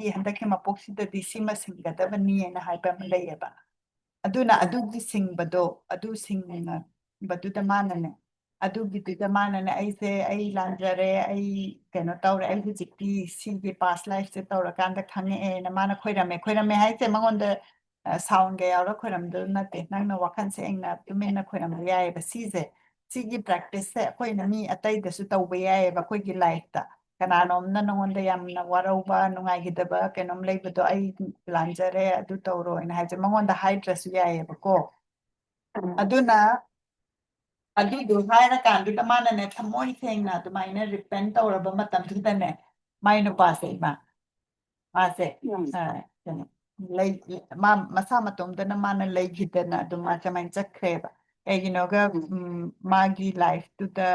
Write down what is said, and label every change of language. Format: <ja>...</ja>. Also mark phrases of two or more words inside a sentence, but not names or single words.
<mni>ꯍꯟꯗꯛꯀꯤ ꯃꯄꯣꯛꯁꯤꯗꯗꯤ ꯁꯤꯃ ꯁꯤꯡꯒꯗꯕꯅꯤꯅ ꯍꯥꯏꯕ ꯑꯃ ꯂꯩꯌꯦꯕ ꯑꯗꯨꯅ ꯑꯗꯨꯒꯤ ꯁꯤꯡꯕꯗꯣ ꯑꯗꯨ ꯁꯤꯡꯕꯗꯨꯗ ꯃꯥꯅꯅꯦ ꯑꯗꯨꯒꯤꯗꯨꯗ ꯃꯥꯅꯅꯦ ꯑꯩ ꯂꯥꯟꯖꯔꯦ ꯑꯩ ꯀꯩꯅꯣ ꯇꯧꯔꯦ ꯑꯩ ꯍꯧꯖꯤꯛꯇꯤ ꯁꯤꯒꯤ ꯄꯥꯁ ꯂꯥꯏꯐꯁꯦ ꯇꯧꯔꯀꯥꯟꯗ ꯈꯪꯉꯛꯑꯦꯅ ꯃꯥꯅ ꯈꯣꯏꯔꯝꯃꯦ ꯍꯥꯏꯁꯦ ꯃꯉꯣꯟꯗ sound ga yaura khoram do na te nang na wakhan se eng na tumen na khoram ya ba si je si gi practice se khoi na mi atai da su taw ba ya ba khoi gi life ta kana nom na nong da yam na warau ba nungai gi da ba kenom lei ba do ai plan jare adu taw ro ina ha je mangon da hydra su ya ba ko aduna ꯑꯗꯨꯗꯣ ꯍꯥꯏꯔꯀꯥꯟꯗꯨꯗ ꯃꯥꯅꯅꯦ ꯊꯃꯣꯏ ꯁꯦꯡꯅ ꯑꯗꯨꯃꯥꯏꯅ ꯔꯤꯄꯦꯟ ꯇꯧꯔꯕ ꯃꯇꯝꯗꯨꯗꯅꯦ ꯃꯥꯏ ꯅꯨꯄꯥꯁꯦ ꯃꯥꯁꯦ ꯀꯩꯅꯣ ꯂꯩ ꯃꯥ ꯃꯁꯥ ꯃꯇꯣꯝꯇꯅ ꯃꯥꯅ ꯂꯩꯈꯤꯗꯅ ꯑꯗꯨꯝ ꯃꯥ ꯀꯃꯥꯏꯅ ꯆꯠꯈ꯭ꯔꯦꯕ ꯀꯩꯒꯤꯅꯣꯒ ꯃꯥꯒꯤ ꯂꯥꯏꯐꯇꯨꯗ</mni>